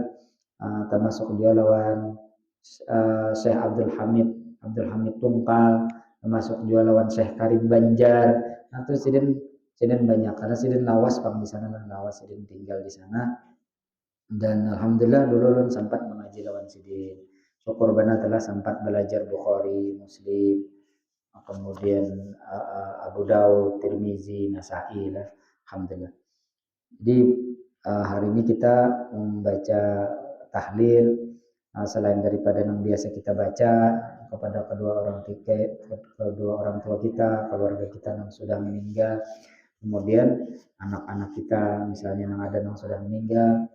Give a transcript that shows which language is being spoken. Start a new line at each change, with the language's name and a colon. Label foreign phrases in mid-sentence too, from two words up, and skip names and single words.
Banjar: Termasuk dia lawan Syekh Abdul Hamid Tungkal, termasuk dia lawan Syekh Karim Banjar. Nah itu sidin banyak karena sidin lawas di sana, sidin tinggal di sana. Dan alhamdulillah dulu sempat mengaji lawan sidin.
Indonesian: Syukur benar telah sempat belajar Bukhari, Muslim, kemudian Abu Daud, Tirmizi, Nasa'i lah. Alhamdulillah. Jadi hari ini kita membaca tahlil selain daripada yang biasa kita baca kepada kedua orang tua kita, keluarga kita yang sudah meninggal, kemudian anak-anak kita misalnya yang ada yang sudah meninggal.